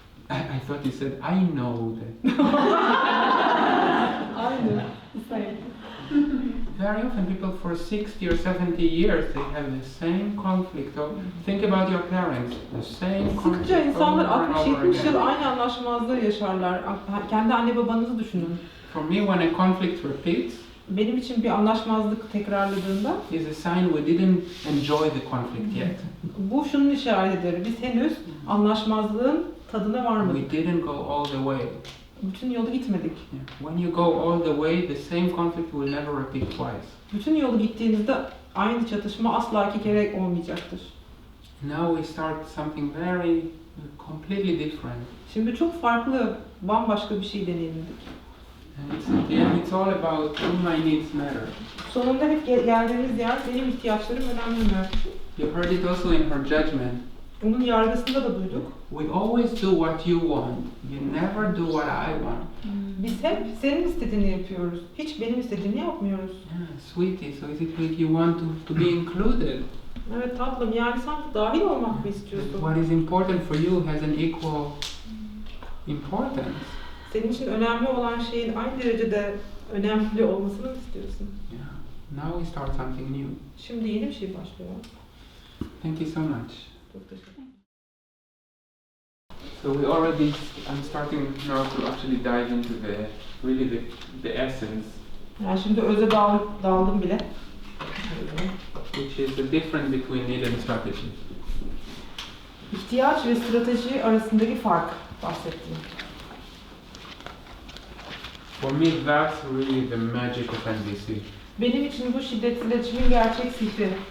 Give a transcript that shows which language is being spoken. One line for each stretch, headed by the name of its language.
English: I thought you said, I know that. Aynı. The same. Very often people for 60 or 70 years, they have the same conflict. So think about your parents, the same conflict.
Turkish: Sıkça insanlar
English: over and over
Turkish: 60-70 yıl
English: again.
Turkish: aynı anlaşmazlığı yaşarlar. Kendi anne babanızı düşünün.
English: For me, when a conflict repeats,
Turkish: Benim için bir anlaşmazlık tekrarladığında
English: is a sign we didn't enjoy the conflict yet.
Turkish: bu şunun işaretidir. Biz henüz anlaşmazlığın tadına varmadık.
English: We didn't go all the way.
Turkish: Bütün yolu gitmedik.
English: Yeah. When you go all the way, the same conflict will never repeat twice.
Turkish: Bütün yolu gittiğinizde aynı çatışma asla 2 kere olmayacaktır.
English: Now we start something very, completely different.
Turkish: Şimdi çok farklı, bambaşka bir şey deneyimledik.
English: And at the end, it's all about do my needs matter.
Turkish: Sonunda hep geldiğimiz yer benim ihtiyaçlarım önemli mi?
English: You heard it also in her judgment.
Turkish: Onun yargısında da duyduk.
English: We always do what you want. You never do what I want.
Turkish: Biz hep senin istediğini yapıyoruz. Hiç benim istediğimi yapmıyoruz.
English: Yeah, sweetie, so is it like you want to be included?
Turkish: Evet tatlım, yani sen dahil olmak mı istiyorsun?
English: What is important for you has an equal importance.
Turkish: Senin için önemli olan şeyin aynı derecede önemli olmasını mı istiyorsun?
English: Yeah. Now we start something new.
Turkish: Şimdi yeni bir şey başlıyor.
English: Thank you so much.
Turkish: Çok teşekkür ederim.
English: So we already, I'm starting now to actually dive into the essence,
Turkish: Yani şimdi öze daldım bile.
English: which is the difference between need and strategy.
Turkish: İhtiyaç ve strateji arasındaki fark bahsettim.
English: For me, that's really the magic of NVC.
Turkish: Benim için bu şiddetsiz iletişimin gerçek sihri.